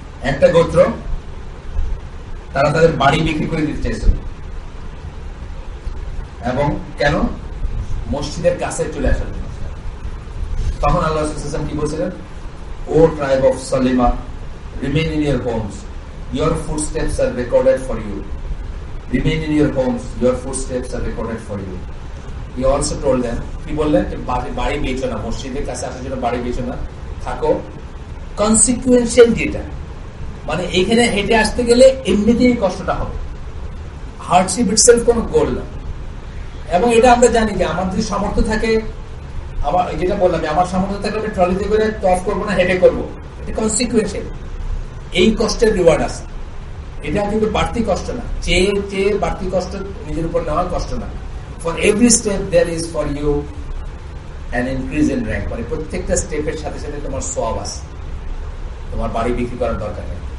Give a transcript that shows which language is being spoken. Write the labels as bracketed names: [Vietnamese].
[Bangla] একটা গোত্র, তারা তাদের বাড়ি বিক্রি করে দিতে চাইছিল, এবং কেন? মসজিদের কাছে চলে আসার জন্য। তখন আল্লাহ রাসূল সাল্লাল্লাহু আলাইহি ওয়াসাল্লাম কি বলছিলেন? [English] O tribe of Salima, remain in your homes, your footsteps are recorded for you. Remain in your homes, your footsteps are recorded for you. He also told them, [Bangla] কি বললেন? বাড়ি বেচো না, মসজিদের কাছে আসার জন্য বাড়ি বেচো না, থাকো কনসিকুয়েন্সিয়াল। যেটা মানে এখানে হেঁটে আসতে গেলে এমনিতেই কষ্টটা হবে, হার্ডশিপ ইটসেলফ কোনো গোল না। এবং এটা আমরা জানি যে আমার যদি সামর্থ্য থাকে, আমার যেটা বললাম, আমার সামর্থ্য থাকলে আমি ট্রলিতে করে টপ করবো না, হেঁটে করবো, এটা কনসিকুয়েন্সিয়াল। এই কষ্টের রিওয়ার্ড আছে, এটা কিন্তু বাড়তি কষ্ট না, চেয়ে বাড়তি কষ্ট নিজের উপর নেওয়ার কষ্ট না। [English] For every step there is for you an increase in rank. [Bangla] মানে প্রত্যেকটা স্টেপের সাথে সাথে তোমার সওয়াব আছে, তোমার বাড়ি বিক্রি করার দরকার নেই।